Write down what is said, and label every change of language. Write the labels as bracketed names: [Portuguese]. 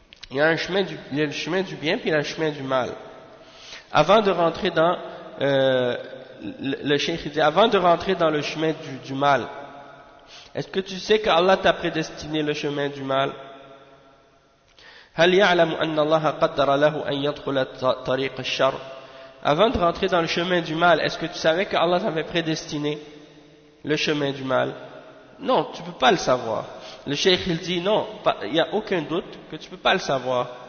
[French] Il y a le chemin du bien puis il y a le chemin du mal. Avant de rentrer dans le cheikh dit, avant de rentrer dans le chemin du mal, est-ce que tu sais qu'Allah t'a prédestiné le chemin du mal? [Arabic] هل يعلم أن الله قدر له أن يدخل طريق الشر. [French] Avant de rentrer dans le chemin du mal, est-ce que tu savais que Allah t'avait prédestiné le chemin du mal? Non, tu ne peux pas le savoir. Le cheikh il dit non, il n'y a aucun doute que tu ne peux pas le savoir.